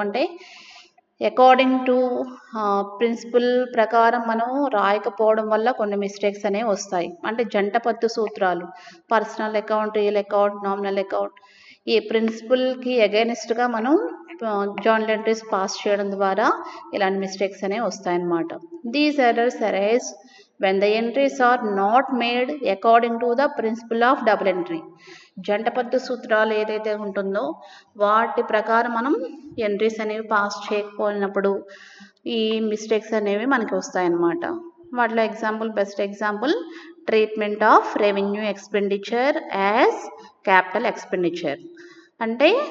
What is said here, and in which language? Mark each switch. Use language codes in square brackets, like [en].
[te] అంటే according to principal ప్రకారం మనం రాయకపోవడం వల్ల కొన్ని మిస్టేక్స్ అనేవి వస్తాయి. అంటే జంట పద్దు సూత్రాలు, personal account, real account, nominal account, ఈ ప్రిన్సిపల్కి అగైనెస్ట్గా మనం జర్నల్ ఎంట్రీస్ పాస్ చేయడం ద్వారా ఇలాంటి మిస్టేక్స్ అనేవి వస్తాయన్నమాట. [en] These errors arise when the entries are not made according to the principle of double entry. [te] జంట పద్దు సూత్రాలు ఏదైతే ఉంటుందో వాటి ప్రకారం మనం ఎంట్రీస్ అనేవి పాస్ చేయకపోయినప్పుడు ఈ మిస్టేక్స్ అనేవి మనకి వస్తాయన్నమాట. [en] వాటిలో example, best example, treatment of revenue expenditure as capital expenditure. అంటే